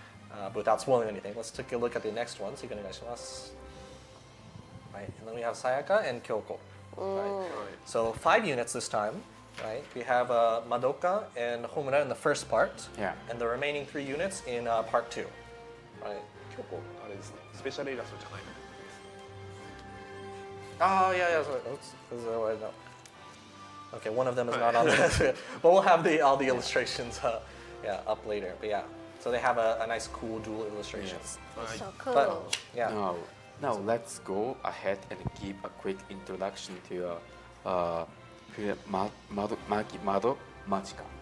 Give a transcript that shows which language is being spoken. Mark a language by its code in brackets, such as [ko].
[en] But without spoiling anything, let's take a look at the next one. So, right, and then we have Sayaka and Kyoko. Right. So 5 units this time. Right, we have Madoka and Homura in the first part, and the remaining 3 units in part 2. Right. [ja] 今日あれですね。スペシャルイラストじゃないの。 [en] Oh yeah, yeah. Sorry. No. Okay, one of them is not on this, but we'll have all the illustrations, up later. But yeah. So they have a nice, cool dual illustrations. So cool. But, yeah. Now let's go ahead and give a quick introduction to Madoka Magica.